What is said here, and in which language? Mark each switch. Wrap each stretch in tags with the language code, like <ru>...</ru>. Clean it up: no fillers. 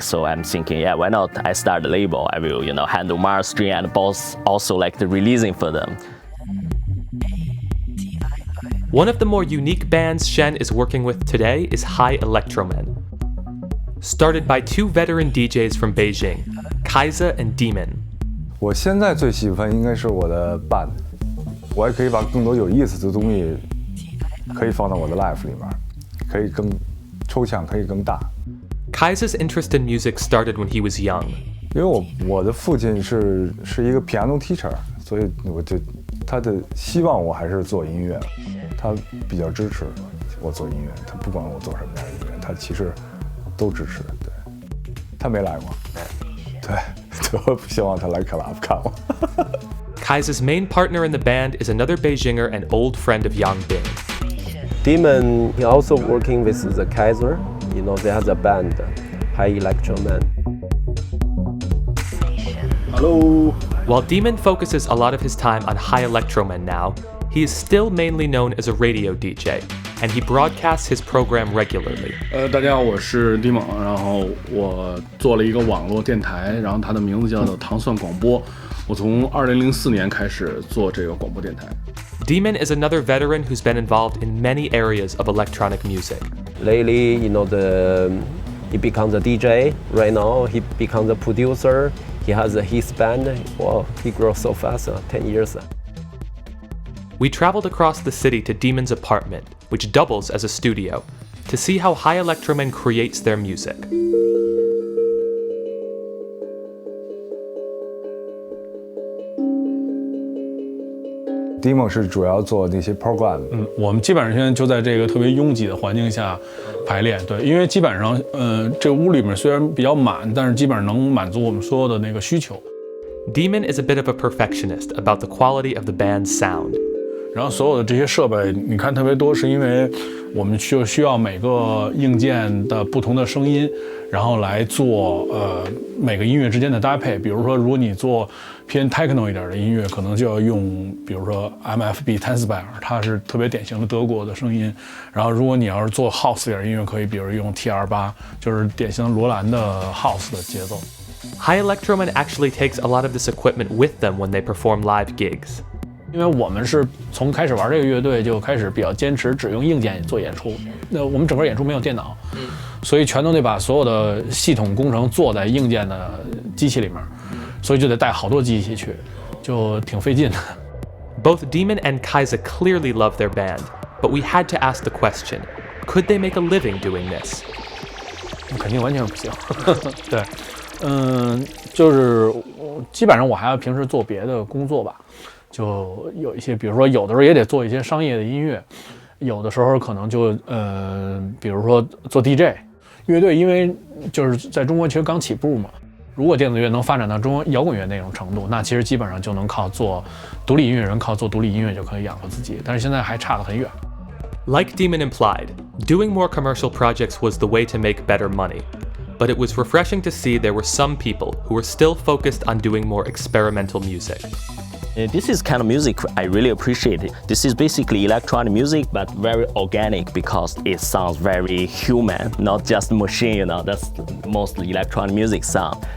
<en>So I'm thinking, yeah, why not I start a label? I will, handle mastering and also like the releasing for them. One of the more unique bands Shen is working with today is High Electromen. Started by two veteran DJs from Beijing, Kaisa and Demon.</en> <zh>我现在最喜欢应该是我的 band， 我也可以把更多有意思的东西可以放到我的 life 里面，可以更抽象，可以更大。</zh> <en>Kaisa's interest in music started when he was young.</en> <zh>因为我的父亲是一个</zh> <en>piano teacher，</en> <zh>所以他的希望我还是做音乐，他比较支持我做音乐，他不管我做什么样的音乐，他其实都支持。对，他没来过，对，我不希望他来 club 看我。</zh> <en>Kaisa's main partner in the band is another Beijinger and old friend of Yangbing. Demon, he also working with the Kaiser. They have a band, High Electromen. Hello. While Demon focuses a lot of his time on High Electromen now, he is still mainly known as a radio DJ, and he broadcasts his program regularly.</en> <zh>大家好，我是 Demon， 然后我做了一个网络电台，然后它的名字叫做糖蒜广播。我从2004年开始做这个广播电台。</zh> <en>Demon is another veteran who's been involved in many areas of electronic music. Lately, he becomes a DJ. Right now, he becomes a producer. He has his band. Wow, he grows so fast, 10 years. We traveled across the city to Demon's apartment, which doubles as a studio, to see how High Electromen creates their music.</en> <zh>Demon 是主要做那些 program。我们基本上现在就在这个特别拥挤的环境下排练，对，因为基本上，这屋里面虽然比较满，但是基本上能满足我们所有的那个需求。</zh> <en>Demon is a bit of a perfectionist about the quality of the band's sound.</en> <zh>然后所有的这些设备，你看特别多，是因为我们需要每个硬件的不同的声音，然后来做每个音乐之间的搭配。比如说，如果你做偏 techno 一点的音乐，可能就要用，比如说 MFB 1000，它是特别典型的德国的声音。然后，如果你要是做 house 点音乐，可以比如用 TR8，就是典型罗兰的 house 的节奏。</zh> <en>High Electromen actually takes a lot of this equipment with them when they perform live gigs.</en> <zh>因为我们是从开始玩这个乐队就开始比较坚持只用硬件做演出，那我们整个演出没有电脑，所以全都得把所有的系统工程做在硬件的机器里面，所以就得带好多机器去，就挺费劲的。</zh> <en>Both Demon and Kaisa clearly love their band, but we had to ask the question, could they make a living doing this?</en> <zh>肯定完全不行。对，就是基本上我还要平时做别的工作吧。就有一些，比如说有的时候也得做一些商业的音乐，有的时候可能就比如说做 DJ，乐队因为就是在中国其实刚起步嘛，如果电子乐能发展到中国摇滚乐那种程度，那其实基本上就能靠做独立音乐人，靠做独立音乐就可以养活自己，但是现在还差得很远。</zh> <en>Like Demon implied, doing more commercial projects was the way to make better money. But it was refreshing to see there were some people who were still focused on doing more experimental music. This is kind of music I really appreciate it. This is basically electronic music, but very organic because it sounds very human, not just machine, you know, that's mostly electronic music sound.</en>